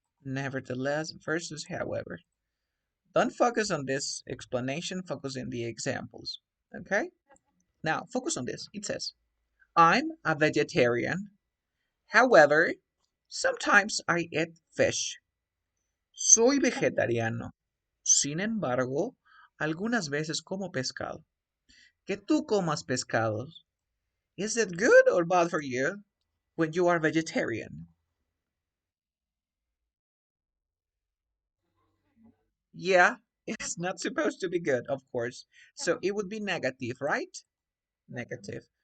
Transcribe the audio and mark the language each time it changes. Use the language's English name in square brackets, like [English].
[English] Nevertheless versus however. Don't focus on this explanation, focus on the examples. Okay? Now, focus on this. It says, I'm a vegetarian. However, sometimes I eat fish. [Spanish] Soy vegetariano. Sin embargo, algunas veces como pescado. Que tú comas pescados. [English] Is it good or bad for you when you are vegetarian? Yeah, it's not supposed to be good, of course. So it would be negative, right? Negative.